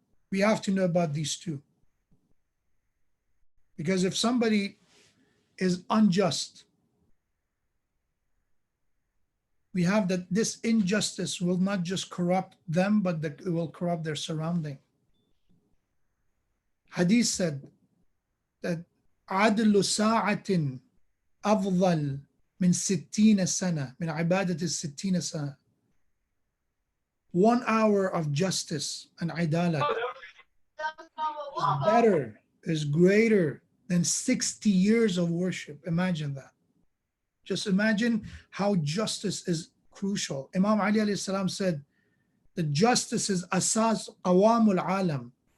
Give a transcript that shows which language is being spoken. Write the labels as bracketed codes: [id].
[en] We have to know about these two. Because if somebody is unjust, we have that this injustice will not just corrupt them, but it will corrupt their surrounding. Hadith said that [ar] عدل ساعة أفضل من 60 سنة من عبادة 60 سنة. [en] 1 hour of justice and idalat is better, is greater than 60 years of worship. Imagine that. Just imagine how justice is crucial. Imam Ali alayhi salam said that justice is [ar] asas qawamul alam.